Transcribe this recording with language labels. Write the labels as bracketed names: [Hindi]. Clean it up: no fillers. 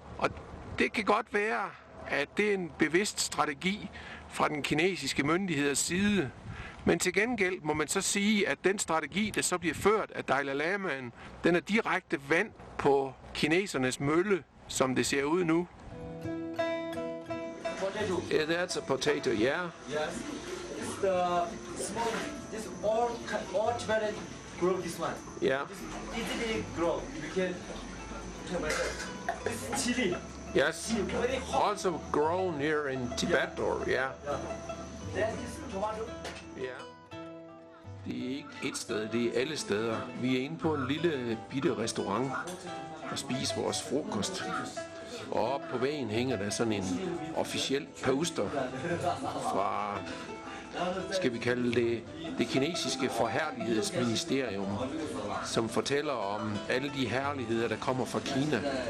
[Danish] Og det kan godt være, at det er en bevidst strategi fra den kinesiske myndigheders side. Men til gengæld må man så sige, at den strategi, der så bliver ført af Dalai Lamaen, den er direkte vand på kinesernes mølle, som det ser ud nu. [English] Potato. Yeah, that's a potato, yeah. Yes. It's the small. This all Tibetan grow this one. Yeah. This easily grow. We can. This is chili. Yes. Very hot. Also grown here in Tibet, or yeah. Then this tomato. [Danish] Ja. Det er ikke et sted, det er alle steder. Vi er inde på en lille bitte restaurant og spiser vores frokost. Og op på væggen hænger der sådan en officiel poster fra, skal vi kalde det kinesiske forherlighedsministerium, som fortæller om alle de herligheder, der kommer fra Kina.